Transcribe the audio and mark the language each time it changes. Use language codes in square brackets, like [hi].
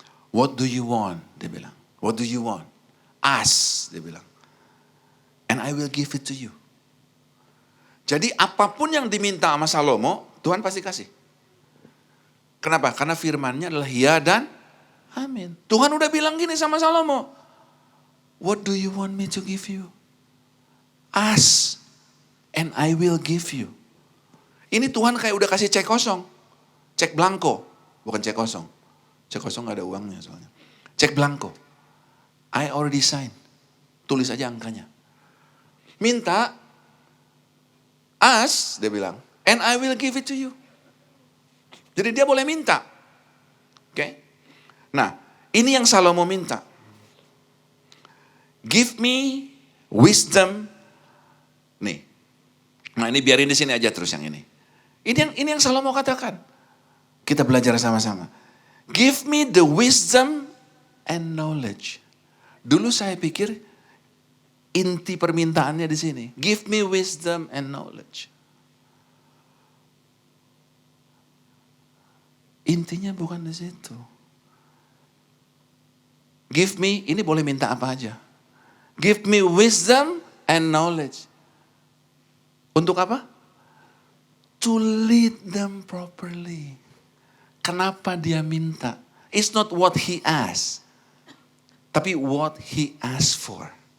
[en] What do you want? [id] Dia bilang. [en] What do you want? Ask, [id] dia bilang. [en] And I will give it to you. [id] Jadi apapun yang diminta sama Salomo, Tuhan pasti kasih. Kenapa? Karena firman-Nya adalah ya dan amin. Tuhan udah bilang gini sama Salomo. [en] What do you want me to give you? Ask and I will give you. [id] Ini Tuhan kayak udah kasih cek kosong. Cek blanko. Bukan cek kosong. Cek kosong gak ada uangnya soalnya. Cek blanko. [en] I already sign. [id] Tulis aja angkanya. Minta. [en] Ask, [id] dia bilang. [en] And I will give it to you. [id] Jadi dia boleh minta. Oke. Nah, ini yang Salomo minta. [en] Give me wisdom. [id] Nih. Nah ini biarin di sini aja terus yang ini. Ini yang Salomo katakan. Kita belajar sama-sama. [en] Give me the wisdom and knowledge. [id] Dulu saya pikir inti permintaannya di sini. [en] Give me wisdom and knowledge. [id] Intinya bukan di situ. [en] Give me, [id] ini boleh minta apa aja. [en] Give me wisdom and knowledge. [id] Untuk apa? [en] To lead them properly. [id] Kenapa dia minta? [en] It's not what he asked. [id] Tapi [en] what he asked for.